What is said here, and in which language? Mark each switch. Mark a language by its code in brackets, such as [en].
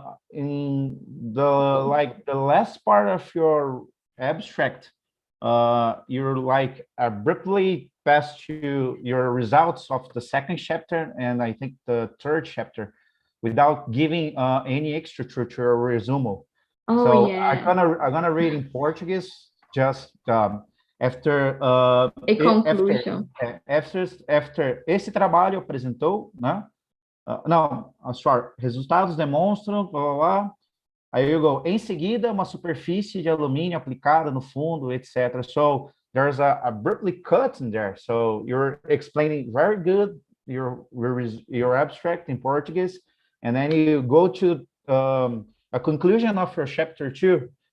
[en] In the last part of your abstract, you're like abruptly passed to your results of the second chapter and I think the third chapter without giving any extra to your resume. So yeah. I'm gonna read in Portuguese just after a conclusion. After [pt] esse trabalho apresentou, né? Não, [en] sorry. [pt] Resultados demonstram, blá, blá, blá. Aí [en] you go. [pt] Em seguida, uma superfície de alumínio aplicada no fundo, etc. [en] So there's a abruptly cut in there. So you're explaining very good your abstract in Portuguese, and then you go to a conclusion of your chapter 2.